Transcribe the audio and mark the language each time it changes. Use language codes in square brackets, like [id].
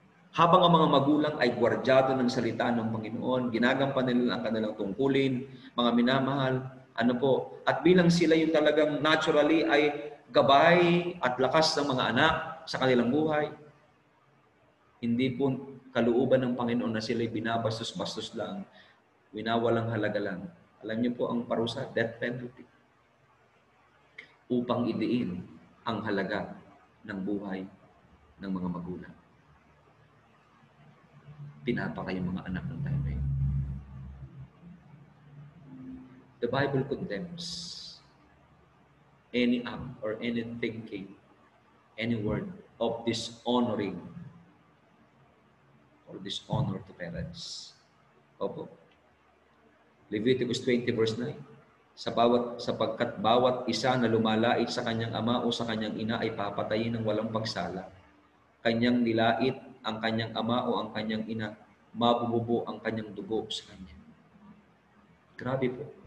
[tl] Habang ang mga magulang ay gwardyado ng salita ng Panginoon, ginagampan nila ang kanilang tungkulin, mga minamahal, at bilang sila yung talagang naturally ay gabay at lakas ng mga anak sa kanilang buhay, hindi po kalooban ng Panginoon na sila binabastos-bastos lang, winawalang halaga lang. Alam niyo po ang parusa, death penalty, upang idiin ang halaga ng buhay ng mga magulang. Pinapakay yung mga anak ng time na yun. [en] The Bible condemns any act or any thinking, any word of dishonoring or dishonor to parents. Opo. Leviticus 20 verse 9. [tl] Sapagkat bawat isa na lumalait sa kanyang ama o sa kanyang ina ay papatayin ng walang pagsala. Kanyang nilait ang kanyang ama o ang kanyang ina, mabububo ang kanyang dugo sa kanya. Grabe po.